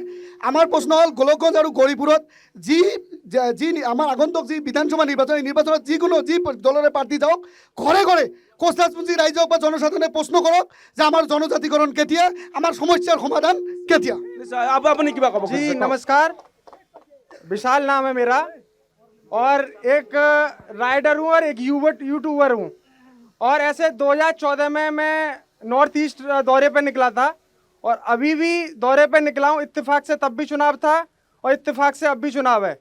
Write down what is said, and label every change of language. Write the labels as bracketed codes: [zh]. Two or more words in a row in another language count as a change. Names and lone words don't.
[as] আমাৰ প্ৰশ্ন হ'ল গোলকগঞ্জ আৰু গৌৰীপুৰত যি আমাৰ আগন্তুক যি বিধানসভা নিৰ্বাচনত যি দলৰে প্ৰাৰ্থী যাওক ঘৰে ঘৰে কোচৰাজপুঞ্জী ৰাইজক বা জনসাধাৰণে প্ৰশ্ন কৰক যে আমাৰ জনজাতিকৰণ কেতিয়া, আমাৰ সমস্যাৰ সমাধান কেতিয়া। আপুনি কিবা ক'ব? [hi] जी नमस्कार, विशाल नाम है मेरा और एक राइडर हूँ और एक यूट्यूबर हूँ। और ऐसे 2014 में मैं नॉर्थ ईस्ट दौरे पे निकला था और अभी भी दौरे पे निकला हूँ। इत्तेफाक से तब भी चुनाव था और इत्तेफाक से अब भी चुनाव है।